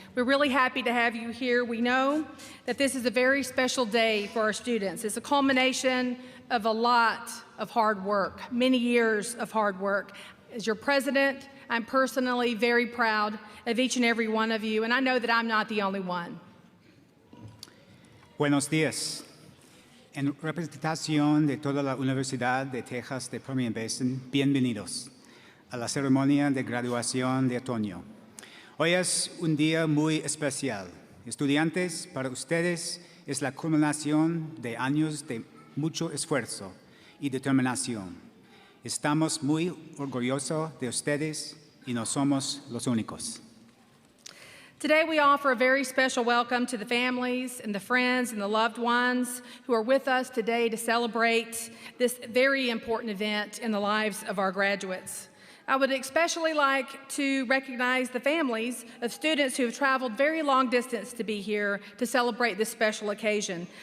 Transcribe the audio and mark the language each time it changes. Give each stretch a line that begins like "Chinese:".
English: We're really happy to have you here. We know that this is a very special day for our students. It's a culmination of a lot of hard work, many years of hard work. As your president, I'm personally very proud of each and every one of you, and I know that I'm not the only one.
Spanish: Buenos días. En representación de toda la Universidad de Texas de Permian Basin, bienvenidos a la ceremonia de graduación de otoño. Hoy es un día muy especial. Estudiantes, para ustedes es la culminación de años de mucho esfuerzo y determinación. Estamos muy orgullosos de ustedes y no somos los únicos.
English: Today we offer a very special welcome to the families and the friends and the loved ones who are with us today to celebrate this very important event in the lives of our graduates. I would especially like to recognize the families of students who have traveled very long distance to be here to celebrate this special occasion.